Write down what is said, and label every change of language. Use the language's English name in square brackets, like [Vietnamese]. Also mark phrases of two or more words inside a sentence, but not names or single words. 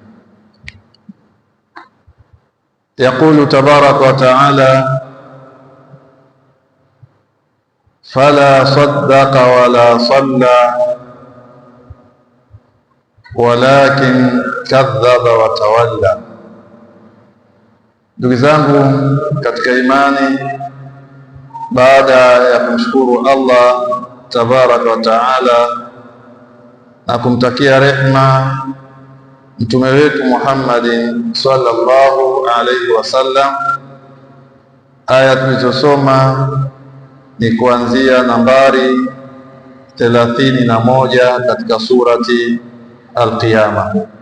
[Arabic] يقول تبارك وتعالى: فلا صدق ولا صلى ولكن كذب وتولى. [Swahili] Ndugu zangu katika imani, baada ya kumshukuru Allah [Arabic] تبارك وتعالى [Swahili] na kumtakia rehma mtume wetu Muhammadin [Arabic] صلى الله عليه وسلم, [Swahili] aya tulizosoma ni kuanzia nambari 31 katika surati Al-Qiyama.